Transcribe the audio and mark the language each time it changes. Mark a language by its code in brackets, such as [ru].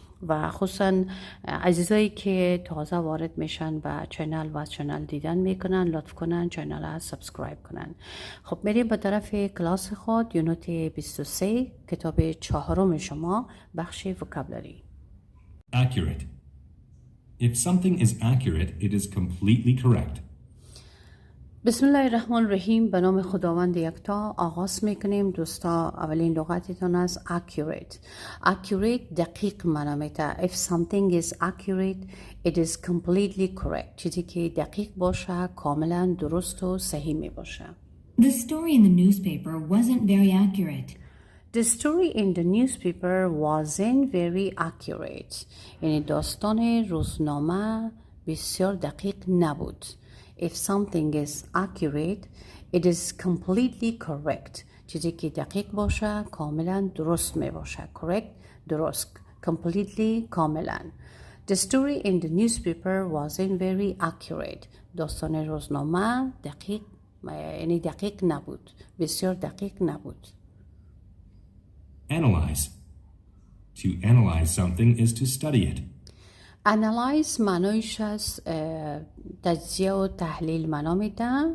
[fa] و خصوصا عزیزایی که تازه وارد میشن به چینل و چینل دیدن میکنن، لطف کنن چینل را سابسکرایب کنن. خب میریم به طرف کلاس خود، یونت 23 کتاب چهارم شما، بخش وکابلری. [en] Accurate. If something is accurate, it is completely correct. [ar] بسم الله الرحمن الرحیم. [fa] به نام خداوند یکتا آغاز میکنیم دوستا. اولین لغتتون از accurate. Accurate دقیق معنی میده. [en] If something is accurate, it is completely correct. [fa] چیزی که دقیق باشه کاملا درست و صحیح می باشه. [en] The story in the newspaper wasn't very accurate. The story in the newspaper wasn't very accurate. [fa] یعنی داستان روزنامه بسیار دقیق نبود. [en] If something is accurate, it is completely correct. [fa] چیزی که دقیق باشه کاملا درست می باشه. Correct, درست. Completely, کاملا. [en] The story in the newspaper wasn't very accurate. [fa] داستان روزنامه دقیق یعنی دقیق نبود. بسیار دقیق نبود. [en] Analyze. To analyze something is to study it. [fa] Analyze معنیش از تجزیه و تحلیل معنا میده.